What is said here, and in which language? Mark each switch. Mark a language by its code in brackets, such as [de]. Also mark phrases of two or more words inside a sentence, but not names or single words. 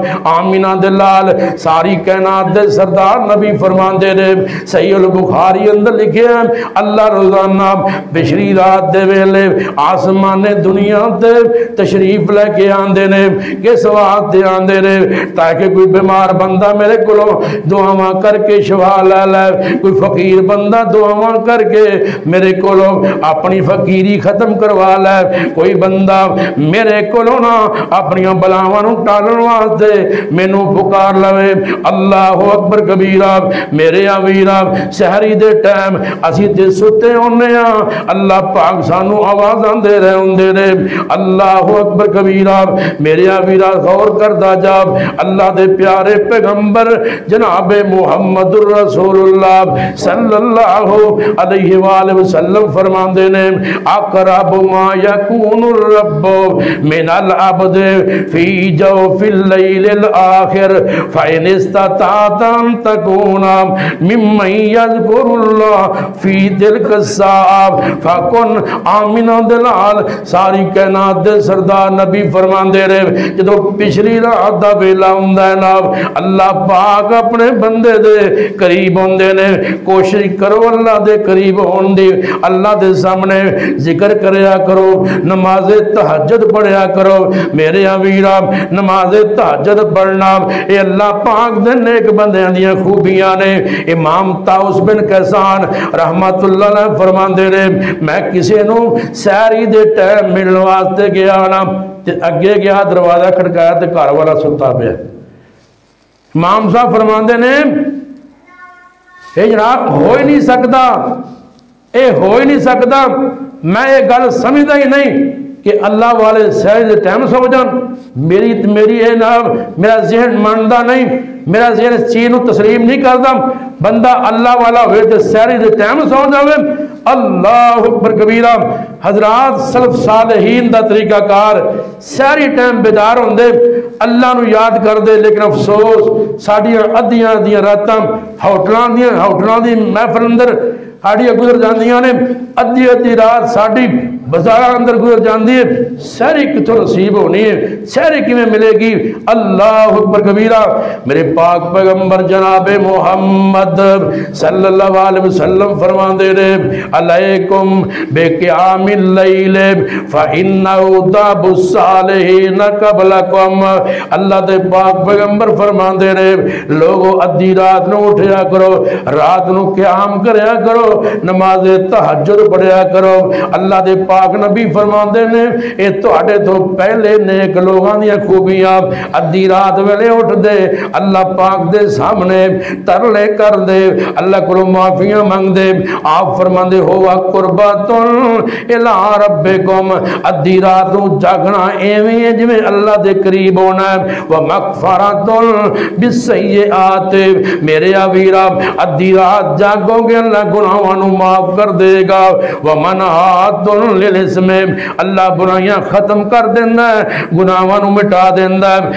[pa] آمینہ دے لال ساری کائنات دے سردار نبی فرماندے نے، صحیح البخاری اندر لکھے ہیں اللہ روزانہ بشری رات دے ویلے آسمان دنیا تے تشریف لے کے آندے نے، کس واسطے آندے نے؟ تاکہ کوئی بیمار بندہ میرے کولوں دعاواں کر کے شفا لے لے، کوئی فقیر بندہ دعاواں کر کے میرے کولوں اپنی فقیری ختم کروا لے، کوئی بندہ میرے کولوں نا اپنی بلاواں نوں ٹالن واسطے مینوں پکار لوے۔ [ar] اللہ اکبر کبیرہ۔ [pa] میرے ویرا سحری دے ٹائم اسی تے ستے ہونے ہاں، اللہ پاک سانو آوازاں دے رہے ہوندے نے۔ [ar] اللہ اکبر کبیرہ۔ [pa] میرے ویرا غور کردا جا، اللہ دے پیارے پیغمبر جناب محمد الرسول اللہ [ar] صلی اللہ علیہ وآلہ وسلم [pa] فرماندے نے، [ar] اقرب ما یکون الرب من العبد فی جوف اللیل الاخر فإن استطعت ان تکون ممن یذکر اللہ فی تلک الساعہ فکن۔ [pa] آمینہ دلال ساری کائنات دے سردار نبی فرماندے رہے، جدو پچھلی رات دا ویلا ہوندا ہے نا، اللہ پاک اپنے بندے دے قریب ہوندے نے۔ کوشش کرو اللہ دے قریب ہون دی، اللہ دے سامنے ذکر کریا کرو، نماز تہجد پڑھیا کرو۔ میرے ویرا نماز تہجد پڑھنا اے اللہ پاک دے نیک بندیاں دیاں خوبیاں نے۔ امام طاؤس بن کیسان [ar] رحمت اللہ علیہ [pa] فرماندے نے، میں کسی نو سحری دے ٹائم ملن واسطے گیا نا، اگے گیا دروازہ کھڑکایا تے گھر والا ستا پیا۔ امام صاحب فرماندے نے اے جناب ہو ہی نہیں سکتا، اے ہو ہی نہیں سکتا، میں یہ گل سمجھدا ہی نہیں کہ اللہ والے سحری دے ٹائم سو جان۔ میری اے نا میرا ذہن ماندا نہیں، میرا ذہن اس چیز نو تسلیم نہیں کردا، بندہ اللہ والا ہوئے تے سحری دے ٹائم سو جاوے۔ [ar] اللہ اکبر کبیرہ۔ [pa] حضرات سلف صالحین دا طریقہ کار سحری ٹائم بیدار ہوندے، اللہ نو یاد کر دے، لیکن افسوس ساڈیاں ادیاں راتاں ہوٹلاں دی محفل اندر ساڈیاں گزر جاندیاں نے، ادھی رات ساڈی بازاراں اندر گزر جاندی ہے، سحری کتھوں نصیب ہونی ہے، سحری کیویں ملے گی؟ [ar] اللہ اکبر کبیرہ۔ [pa] میرے پاک پیغمبر جناب محمد [ar] صلی اللہ علیہ وسلم [pa] فرماندے نے، [ar] علیکم بقیام اللیل فإنہ داب الصالحین قبلکم۔ [pa] اللہ دے پاک پیغمبر فرماندے نے، لوگو ادھی رات نو اٹھیا کرو، رات نو قیام کریا کرو، نماز تہجد پڑھیا کرو۔ اللہ دے پاک نبی فرماندے نے، اے تہاڈے تو پہلے نیک لوگاں دیاں خوبیاں ادھی رات ویلے اٹھ دے، اللہ پاک دے سامنے ترلے کر دے، اللہ کو معافیاں مانگ دے۔ آپ فرماندے ہو [ar] قربۃ الی ربکم، [pa] ادھی رات نو جاگنا ایویں جویں اللہ دے قریب ہونا ہے، [ar] ومغفرۃ بالسیئات، [pa] میرے ویرا ادھی رات جاگو گے اللہ گناہاں نو معاف کر دے گا، [ar] ومنعات للاسم، [pa] اللہ برائیاں ختم کر دیندا ہے، گناہاں نو مٹا دیندا ہے۔